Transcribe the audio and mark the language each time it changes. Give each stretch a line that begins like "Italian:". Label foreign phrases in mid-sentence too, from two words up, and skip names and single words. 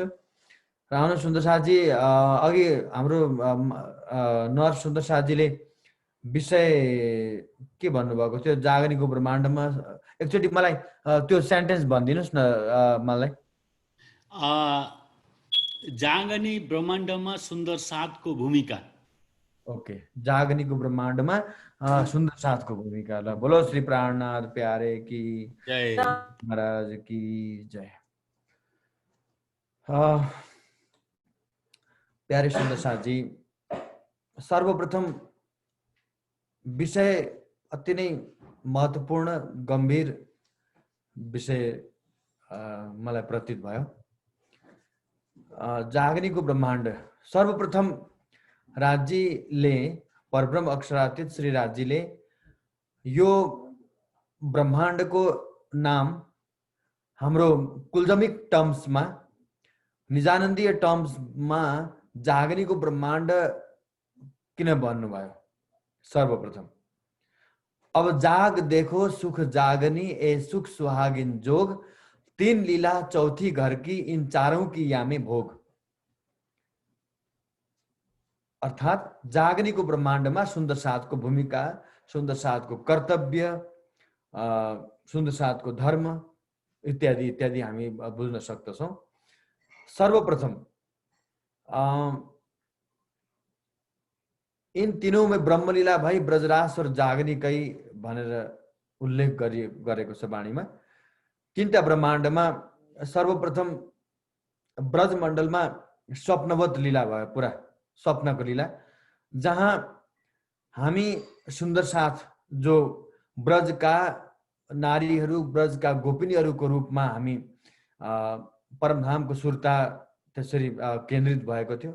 Nepali: र आउनु सुन्दर साथजी, अघि हाम्रो नर्स सुन्दर साथजीले विषय के भन्नुभएको थियो जागनीको ब्रह्माण्डमा, एकचोटि मलाई त्यो सेन्टेन्स भनिदिनुस् न मलाई। जागनी ब्रह्माण्डमा सुन्दर साथको भूमिका। ओके, जागनीको ब्रह्माण्डमा सुन्दर साथको भूमिका।
Hindi: ल बोलो श्री प्राणनाथ प्यारे की जय, महाराज की जय।
Nepali: प्यारे सुन्दर साथजी, सर्वप्रथम विषय अति नै महत्त्वपूर्ण गम्भीर विषय मलाई प्रतीत भयो। जागनीको ब्रह्माण्ड, सर्वप्रथम राजीले परब्रह्म अक्षरातीत श्री राजीले यो ब्रह्माण्डको नाम हाम्रो कुलजमिक टर्म्समा निजानन्दीय टर्म्समा जागनीको ब्रह्माण्ड किन भन्नुभयो?
Hindi: सर्वप्रथम अब जाग देखो सुख जागनी ए सुख सुहागिन जोग, तीन लीला चौथी घर की इन चारों की यामे भोग।
Nepali: अर्थात जागनीको ब्रह्माण्डमा सुन्दर साथको भूमिका, सुन्दर साथको कर्तव्य, सुन्दर साथको धर्म इत्यादि इत्यादि हामी बुझ्न सक्दछौँ। सर्वप्रथम
Hindi: इन तीनों में ब्रह्मलीला भई ब्रजरास और
Nepali: जागनीकै भनेर उल्लेख गरेको छ वाणीमा। तीनटा ब्रह्माण्डमा सर्वप्रथम ब्रजमण्डलमा स्वप्नवत लीला भयो, पुरा स्वप्नको लीला, जहाँ हामी सुन्दर साथ जो ब्रजका नारीहरू, ब्रजका गोपिनीहरूको रूपमा हामी परमधामको सुरता त्यसरी केन्द्रित भएको थियो।